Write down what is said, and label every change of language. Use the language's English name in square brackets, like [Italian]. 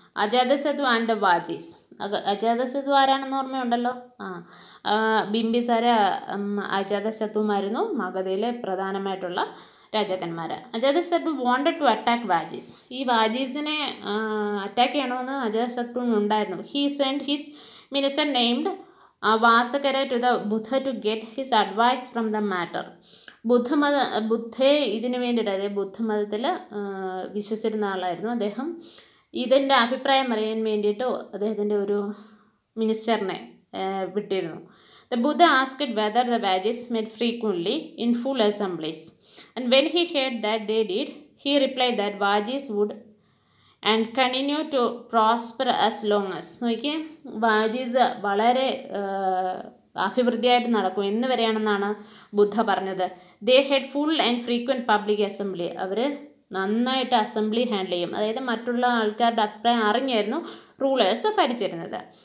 [Malayalam] Ajatashatru and the വാജീസ്. Ajatashatru ആരാണെന്ന് ഓർമ്മയുണ്ടല്ലോ? ബിംബിസാര അജാതശത്രുമായിരുന്നു മഗധയിലെ പ്രധാനമായിട്ടുള്ള രാജാക്കന്മാർ. [English] Ajatashatru wanted to attack Vajjis. [Malayalam] ഈ വാജീസിനെ അറ്റാക്ക് ചെയ്യണമെന്ന് അജാതശത്രുവിനുണ്ടായിരുന്നു. [English] He sent his minister named Vassakara to the Buddha to get his advice from the matter. [Malayalam] ബുദ്ധയെ ഇതിനു വേണ്ടിയിട്ട്, അതായത് ബുദ്ധമതത്തിൽ വിശ്വസിച്ചിരുന്ന ആളായിരുന്നു അദ്ദേഹം. ഇതിൻ്റെ അഭിപ്രായം അറിയാൻ വേണ്ടിയിട്ട് അദ്ദേഹത്തിൻ്റെ ഒരു മിനിസ്റ്ററിനെ വിട്ടിരുന്നു. [English] The Buddha asked whether the Vajis met frequently in full assemblies, and when he heard that they did, he replied that Vajis would and continue to prosper as long as. [Malayalam] നോക്കിയേ, വാജീസ് വളരെ അഭിവൃദ്ധിയായിട്ട് നടക്കും എന്ന് വരെയാണെന്നാണ് ബുദ്ധ പറഞ്ഞത്. [English] They had full and frequent public assembly. [Malayalam] അവർ നന്നായിട്ട് assembly handle ചെയ്യും, അതായത് മറ്റുള്ള ആൾക്കാരുടെ അഭിപ്രായം അറിഞ്ഞായിരുന്നു റൂളേഴ്സ് ഭരിച്ചിരുന്നത്.